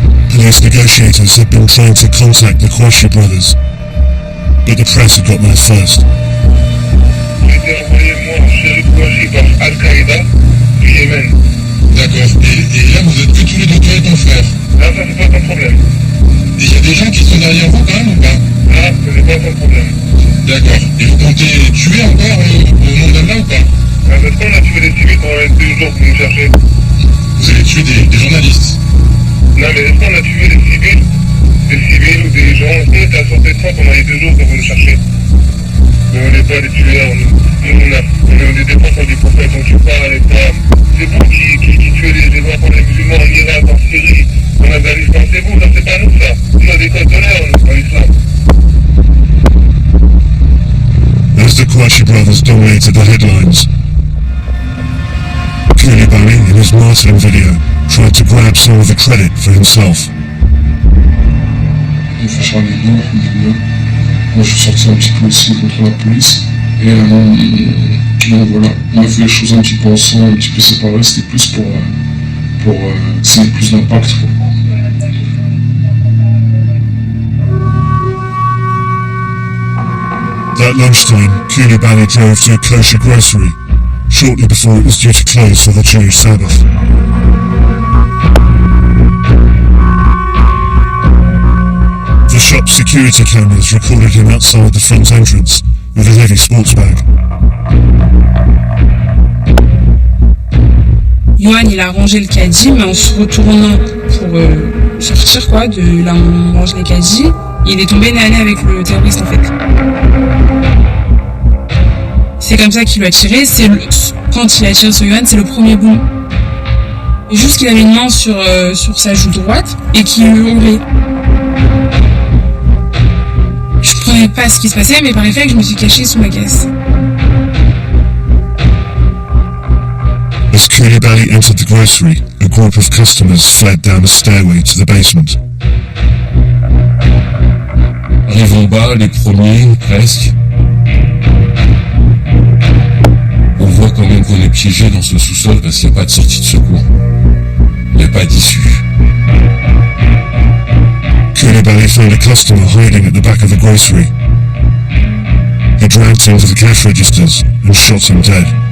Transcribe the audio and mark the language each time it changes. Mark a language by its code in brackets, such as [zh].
[en] Police negotiators had been trying to contact the Kouachi brothers, but the press had got there first. [fr] J'ai été envoyé moi chez les Kouachi par Al-Qaïda du Yémen. D'accord. Et là, vous êtes que tous les deux, toi et ton frère. Là, ça c'est pas ton problème. Et il y a des gens qui sont derrière vous quand même ou pas? Là, ça c'est pas ton problème. D'accord. Et vous comptez tuer encore au nom d'Allah ou pas? Parce qu'on a tué des civils pendant les 2 jours pour nous chercher. Vous avez tué des journalistes? Non, mais est-ce qu'on a tué des civils ou des gens? Est-ce qu'on était à sortir de sang pendant les 2 jours pour nous chercher? Mais on n'est pas des tueurs, on est des défenseurs du prophète, on tue pas les femmes. C'est vous qui tuez les enfants des musulmans en Irak, en Syrie, en Afghanistan, c'est vous, ça c'est pas nous ça. Nous on a des codes d'honneur, on n'est pas l'islam. [en] As the Kouachi brothers dominated the headlines, Koulibaly, in his martyrdom video, tried to grab some of the credit for himself. [fr] Il fait Charlie Hebdo, moi je suis sorti un petit peu aussi contre la police. Et donc voilà, on a fait les choses un petit peu ensemble, un petit peu séparées, c'était plus pour essayer plus d'impact. [en] That lunchtime, Koulibaly drove to a kosher grocery, shortly before it was due to close for the Jewish Sabbath. The shop's security cameras recorded him outside the front entrance with a heavy sports bag. [fr] Yohan, il a rangé le caddie, mais en se retournant pour sortir de là où on range les caddies, il est tombé nez à nez avec le terroriste en fait. C'est comme ça qu'il lui a tiré, quand il a tiré sur Yohan, c'est le premier boom. Et juste qu'il avait une main sur sa joue droite et qu'il hurlait. Je comprenais pas ce qui se passait, mais par réflexe, je me suis cachée sous ma caisse. [en] As Koulibaly entered the grocery, a group of customers fled down a stairway to the basement. [fr] Arrivons bas, les premiers, presque. On voit quand même qu'on est piégé dans ce sous-sol parce qu'il n'y a pas de sortie de secours. Il n'y a pas d'issue. [en] Koulibaly found a customer hiding at the back of the grocery. He dragged him to the cash registers and shot him dead.